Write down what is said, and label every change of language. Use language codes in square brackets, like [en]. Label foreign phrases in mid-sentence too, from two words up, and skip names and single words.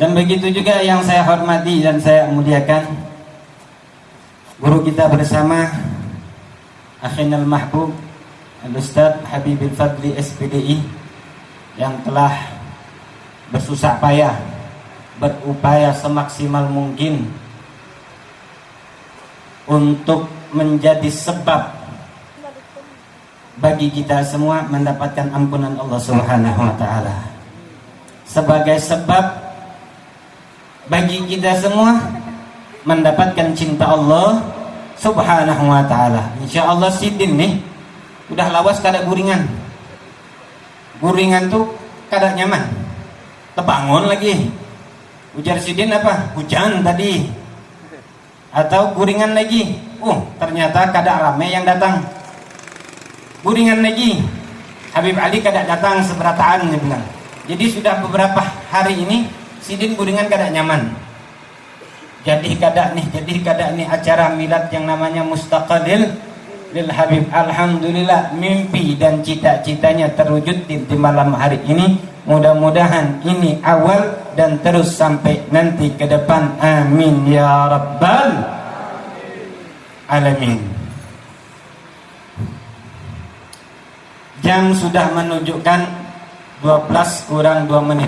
[id] Dan begitu juga yang saya hormati dan saya muliakan guru kita bersama Akhinal Mahbub Al-Ustaz Habibil Fadli SPDI yang telah bersusah payah, berupaya semaksimal mungkin untuk menjadi sebab bagi kita semua mendapatkan ampunan Allah [ar] Subhanahu wa taala. [id] Sebagai sebab bagi kita semua mendapatkan cinta Allah [ar] Subhanahu wa taala. [bjn] Insyaallah sidin nih udah lawas kada guringan. Guringan tuh kada nyaman. Tebangun lagi. Ujar sidin apa? Hujan tadi. Atau guringan lagi. Ternyata kada rame yang datang. Guringan lagi. Habib Ali kada datang seberataan dia bilang. Jadi sudah beberapa hari ini sidin guringan kada nyaman. Jadi kada nih acara milad yang namanya Mustaqadil lil Habib. [id] Alhamdulillah mimpi dan cita-citanya terwujud di malam hari ini. Mudah-mudahan ini awal dan terus sampai nanti ke depan. [ar] Amin ya rabbal alamin. [id] Jam sudah menunjukkan 12 kurang 2 menit.